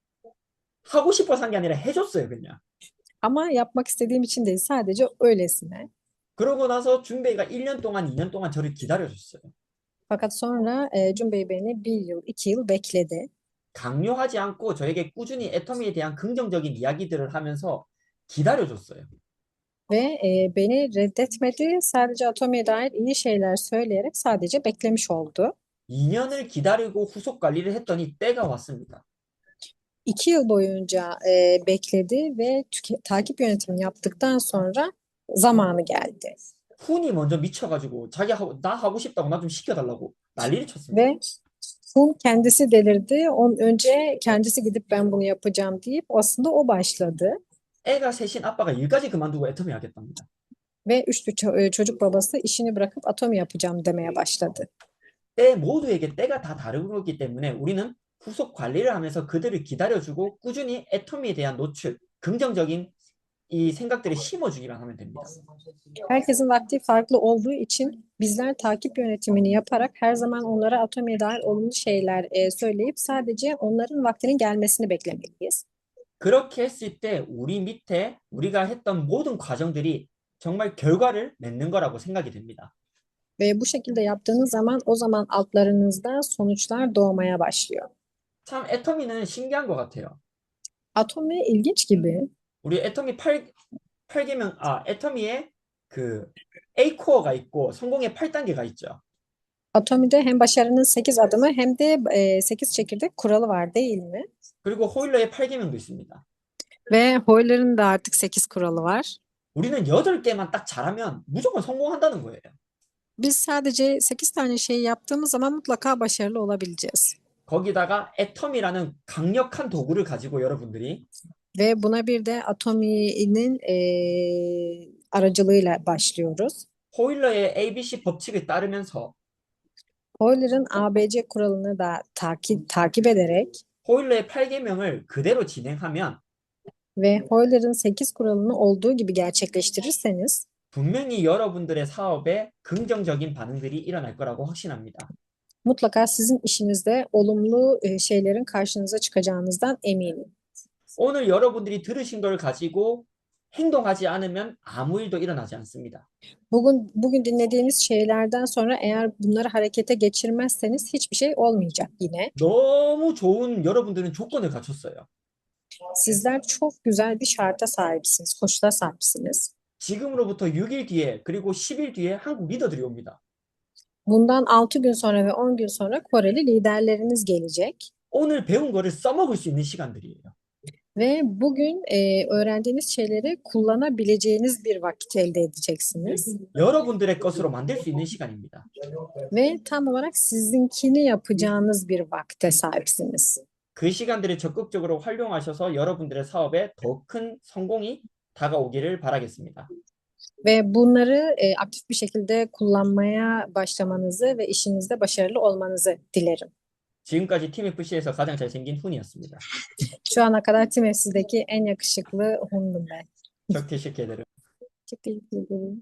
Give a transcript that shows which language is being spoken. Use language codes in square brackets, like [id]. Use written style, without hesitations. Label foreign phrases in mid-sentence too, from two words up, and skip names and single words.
[ko] 하고 싶어서 한 게 아니라 해줬어요, 그냥. [tr] ama yapmak istediğim için değil, sadece öylesine. [ko] 그러고 나서 준베이가 1년 동안, 2년 동안 저를 기다려줬어요. [tr] Fakat sonra Cun Bey beni 1 yıl, 2 yıl bekledi. [ko] 강요하지 않고 저에게 꾸준히 애터미에 대한 긍정적인 이야기들을 하면서 기다려줬어요. [tr] Ve beni reddetmedi. Sadece Atomi'ye dair iyi şeyler söyleyerek sadece beklemiş oldu. [ko] 2년을 기다리고 후속 관리를 했더니 때가 왔습니다. [tr] 2 yıl boyunca bekledi ve takip yönetimini yaptıktan sonra zamanı geldi. [ko] 훈이 먼저 미쳐가지고 나 하고 싶다고 나 좀 시켜달라고 난리를 쳤습니다. [tr] Ve Hun kendisi delirdi. Önce kendisi gidip ben bunu yapacağım deyip aslında o başladı. [ko] 애가 셋인 아빠가 일까지 그만두고 애터미 하겠답니다. [tr] Ve 3 çocuk babası işini bırakıp Atomi yapacağım demeye başladı. [ko] 때 모두에게 때가 다 다르기 때문에 우리는 후속 관리를 하면서 그들을 기다려주고 꾸준히 애터미에 대한 노출, 긍정적인 이 생각들을 심어주기만 하면 됩니다. [tr] Herkesin vakti farklı olduğu için bizler takip yönetimini yaparak her zaman onlara Atomi'ye dair olumlu şeyler söyleyip sadece onların vaktinin gelmesini beklemeliyiz. [ko] 그렇게 했을 때 우리 밑에 우리가 했던 모든 과정들이 정말 결과를 맺는 거라고 생각이 됩니다. [tr] Ve bu şekilde yaptığınız zaman o zaman altlarınızda sonuçlar doğmaya başlıyor. [ko] 참 애터미는 신기한 것 같아요. [tr] Atomi ilginç gibi. [ko] 우리 애터미 8개명, 애터미에 그 A 코어가 있고 성공의 8단계가 있죠. [tr] Atomi'de hem başarının 8 adımı hem de 8 çekirdek kuralı var değil mi? [ko] 그리고 호일러의 8개명도 있습니다. [tr] Ve Euler'ın da artık 8 kuralı var. [ko] 우리는 8개만 딱 잘하면 무조건 성공한다는 거예요. [tr] Biz sadece 8 tane şey yaptığımız zaman mutlaka başarılı olabileceğiz. [ko] 거기다가 애텀이라는 강력한 도구를 가지고 여러분들이 [tr] Ve buna bir de Atomi'nin aracılığıyla başlıyoruz. [ko] 호일러의 ABC 법칙을 따르면서 [tr] Euler'ın ABC kuralını da takip ederek [ko] 호일러의 8계명을 그대로 진행하면 [tr] ve Euler'ın 8 kuralını olduğu gibi gerçekleştirirseniz [ko] 분명히 여러분들의 사업에 긍정적인 반응들이 일어날 거라고 확신합니다. [tr] mutlaka sizin işinizde olumlu şeylerin karşınıza çıkacağınızdan eminim. [ko] 오늘 여러분들이 들으신 걸 가지고 행동하지 않으면 아무 일도 일어나지 않습니다. [tr] Bugün dinlediğimiz şeylerden sonra eğer bunları harekete geçirmezseniz hiçbir şey olmayacak yine. [ko] 너무 좋은 여러분들은 조건을 갖췄어요. [tr] Sizler çok güzel bir şarta sahipsiniz, koşula sahipsiniz. [ko] 지금으로부터 6일 뒤에 그리고 10일 뒤에 한국 리더들이 옵니다. [tr] Bundan 6 gün sonra ve 10 gün sonra Koreli liderleriniz gelecek. [ko] 오늘 배운 거를 써먹을 수 있는 시간들이에요. [tr] Ve bugün öğrendiğiniz şeyleri kullanabileceğiniz bir vakit elde edeceksiniz. [ko] 여러분들의 것으로 만들 수 있는 시간입니다. [tr] Ve tam olarak sizinkini yapacağınız bir vakte sahipsiniz. [ko] 그 시간들을 적극적으로 활용하셔서 여러분들의 사업에 더 큰 성공이 다가오기를 바라겠습니다. [tr] Ve bunları aktif bir şekilde kullanmaya başlamanızı ve işinizde başarılı olmanızı dilerim. [ko] 지금까지 팀 FC에서 가장 잘생긴 훈이었습니다. [tr] Şu ana kadar Team FC'deki en yakışıklı Hun'dum ben. çok teşekkür ederim. Çok teşekkür ederim.